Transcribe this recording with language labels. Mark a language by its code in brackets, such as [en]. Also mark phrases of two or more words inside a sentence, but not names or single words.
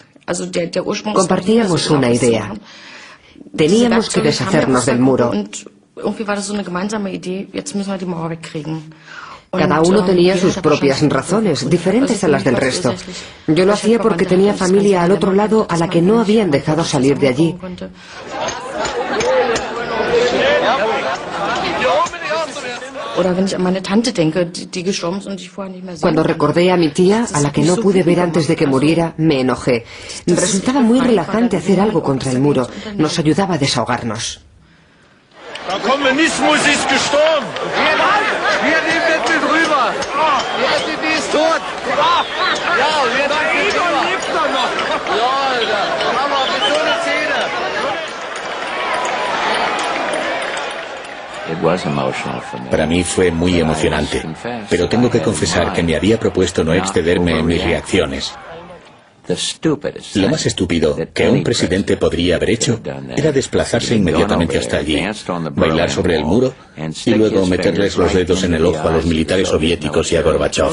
[de] Also der Ursprung. [es] Compartíamos una idea. Teníamos que deshacernos del muro. Cada uno tenía sus propias razones, diferentes a las del resto. Yo lo hacía porque tenía familia al otro lado a la que no habían dejado salir de allí. Cuando recordé a mi tía, a la que no pude ver antes de que muriera, me enojé. Resultaba muy relajante hacer algo contra el muro. Nos ayudaba a desahogarnos. [de] Der Kommunismus ist gestorben. Wir nehmen das mit rüber. Die SPD ist tot. Ja, und jetzt lebt er noch. Ja, Alter. Aber mit so einer Szene. [es] Para mí fue muy emocionante, pero tengo que confesar que me había propuesto no excederme en mis reacciones. Lo más estúpido que un presidente podría haber hecho era desplazarse inmediatamente hasta allí, bailar sobre el muro y luego meterles los dedos en el ojo a los militares soviéticos y a Gorbachov.